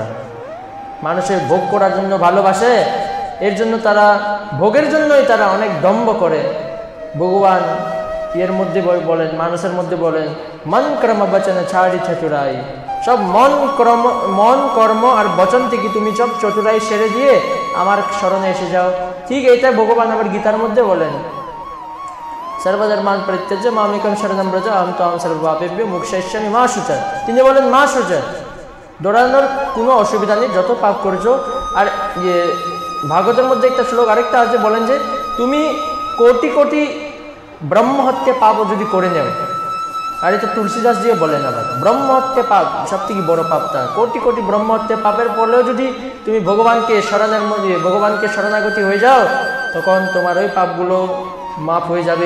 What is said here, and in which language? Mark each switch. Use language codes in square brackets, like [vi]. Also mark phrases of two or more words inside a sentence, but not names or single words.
[bn] মানুষের ভোগ করার জন্য ভালোবাসে, এর জন্য তারা ভোগের জন্যই তারা অনেক দম্ভ করে। ভগবান এর মধ্যে বলেন, মানুষের মধ্যে বলেন, [awa] मन कर्म बचन छाड़ि चतुराई, [bn] সব মন কর্ম আর বচন থেকে তুমি সব চতুরাই সেরে দিয়ে আমার স্মরণে এসে যাও। ঠিক এইটা ভগবান আবার গীতার মধ্যে বলেন, [sa] সর্বধর্মান পরিত্যাজ্য মামেকং শরণম ব্রজ আহম ত্বাং সর্বপাপেভ্যো মোক্ষয়িষ্যামি মা শুচা। [bn] তিনি বলেন [sa] মা শুচা, [bn] দৌড়ানোর কোনো অসুবিধা নেই, যত পাপ করছো। আর ভাগবতের মধ্যে একটা শ্লোক আরেকটা আছে, বলেন যে তুমি কোটি কোটি ব্রহ্মহত্যা পাপও যদি করে নেও, আর এটা তুলসীদাস দিয়ে বলেন আবার, ব্রহ্মহত্যা পাপ সব থেকে বড় পাপটা, কোটি কোটি ব্রহ্মহত্যা পাপের পরেও যদি তুমি ভগবানকে শরণাগতি হয়ে যাও, তখন তোমার ওই পাপগুলো মাফ হয়ে যাবে।